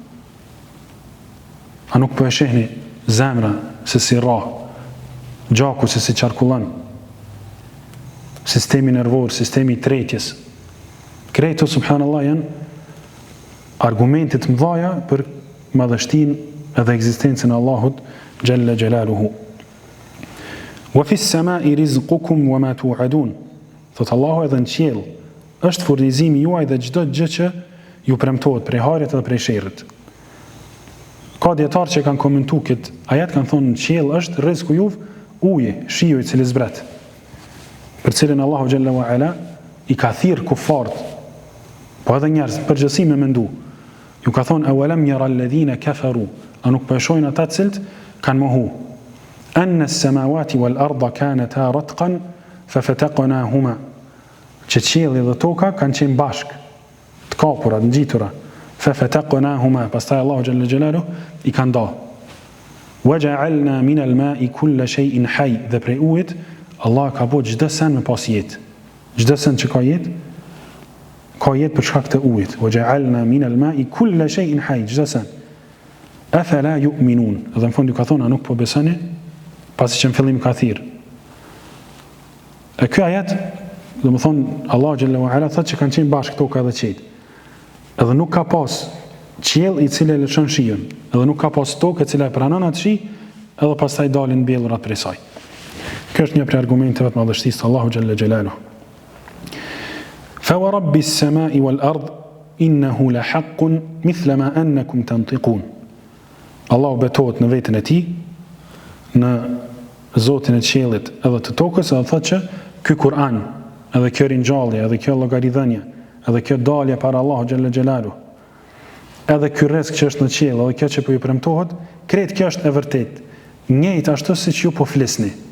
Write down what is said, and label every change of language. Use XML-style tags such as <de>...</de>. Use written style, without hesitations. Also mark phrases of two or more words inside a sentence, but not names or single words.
<sq>A nuk po e shihni zemra se si rah, gjaku se si qarkullon, sistemi nervor, sistemi i tretjes. Kreto, subhanallah, janë argumentit mëdhaja për madhështinë edhe ekzistencën e Allahut</sq> <ar>جل جلاله. وفي السماء رزقكم وما توعدون.</ar> <sq>Thot Allahu edhe në qiell është furnizimi juaj dhe çdo gjë që ju premtohet prej hajrit dhe prej sherrit. Ka dietar që kanë komentuar këtë ajet, kanë thonë në qiell është rreziku juv, uji, shiu i cili zbret, për cilën Allahu</sq> <ar>جل وعلا</ar> <sq>i ka thirr kufart, po edhe njerëz përgjithësi me mendu. Ju ka thonë</sq> <ar>أولم ير الذين كفروا,</ar> <sq>a nuk po e shohin ata të cilët kanë mohu.</sq> <ar>أن السماوات والأرض كانتا رتقا ففتقناهما.</ar> <sq>Që qielli dhe toka kanë qenë bashk, të kapura, të ngjitura. Fafataqnahuma, pastaj Allahu</sq> <ar>جل جلاله</ar> <sq>i ka nda.</sq> <ar>وجعلنا من الماء كل شيء حي,</ar> <sq>dhe prej ujit Allah ka bërë çdo sen me pas jetë. Çdo sen që ka jetë për shkak të ujit.</sq> <ar>وجعلنا من الماء كل شيء حي,</ar> <sq>çdo sen.</sq> <ar>أفلا يؤمنون.</ar> <sq>Dhe në fund ju ka thonë, a nuk po besoni? Pasi që në fillim ka thirr. E ky ajet, do të thonë Allah</sq> <ar>جل وعلا</ar> <sq>thotë që kanë qenë bashkë toka dhe qielli. Edhe nuk ka pas qiell i cili e lëshon shiun, edhe nuk ka pas tokë e cila e pranon atë shi, edhe pastaj dalin mbjellurat prej saj. Kjo është një prej argumenteve të madhështisë të Allahu</sq> <ar>جل جلاله. فورب السماء والأرض إنه لحق مثل ما أنكم تنطقون.</ar> <sq>Allahu betohet në veten e tij, në Zotin e qiellit edhe të tokës, edhe thotë që ky Kur'an, edhe kjo ringjallje, edhe kjo llogaridhënie, edhe kjo dalje para Allahu</sq> <ar>جل جلاله,</ar> <sq>edhe ky rrezik që është në qiell, edhe kjo që po ju premtohet, krejt kjo është e vërtetë, njëjtë ashtu siç ju po flisni.</sq>